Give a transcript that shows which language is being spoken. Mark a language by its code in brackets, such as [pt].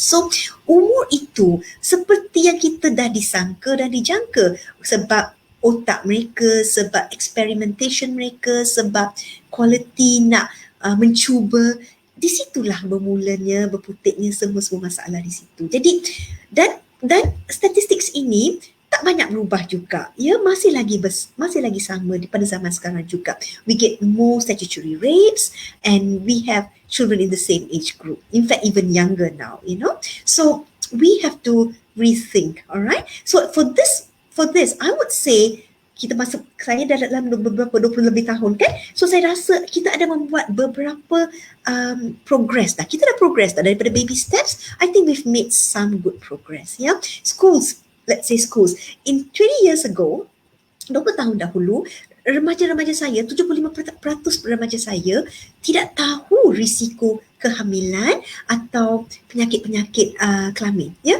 [ms] So umur itu seperti yang kita dah disangka dan dijangka sebab otak mereka, sebab experimentation mereka, sebab quality nak mencuba. Di situlah bermulanya, berputiknya semua masalah di situ. Jadi dan statistik ini tak banyak berubah juga, ya, masih lagi sama pada zaman sekarang juga. [en] We get more statutory rapes and we have children in the same age group, in fact even younger now, you know. So we have to rethink, alright. So for this I would say [ms] saya dah dalam beberapa 20 lebih tahun, kan. So saya rasa kita ada membuat beberapa progress dah. Kita dah progress dah daripada baby steps. [en] I think we've made some good progress, ya. Schools, let's say schools. In 20 years ago, [ms] 20 tahun dahulu, remaja-remaja saya, 75% remaja saya tidak tahu risiko kehamilan atau penyakit-penyakit kelamin, ya.